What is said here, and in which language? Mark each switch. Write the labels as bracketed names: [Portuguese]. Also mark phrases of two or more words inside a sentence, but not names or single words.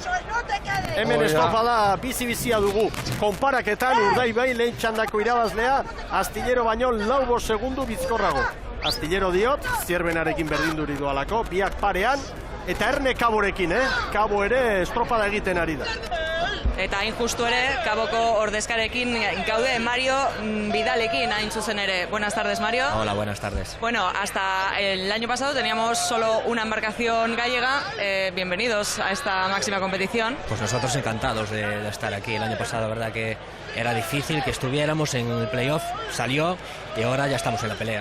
[Basque] Hemen estropada bizi-bizia dugu. Konparaketan Urdaibai lehen txandako irabazlea, Astillero baino 4 segundu bizkorrago. Astillero diot, Zierbenarekin berdinduri dualako, biak parean, eta Erne Kaborekin, Kabo ere estropada egiten ari da. Eta hain justu ere, Kaboko ordezkarekin gaude Mario Vidalekin hain zuzen ere. [Spanish] Buenas tardes, Mario. Hola, buenas tardes. Bueno, hasta el año pasado teníamos solo una embarcación gallega. Bienvenidos a esta máxima competición. Pues nosotros encantados de estar aquí. El año pasado, la verdad que era difícil que estuviéramos en el playoff, salió y ahora ya estamos en la pelea.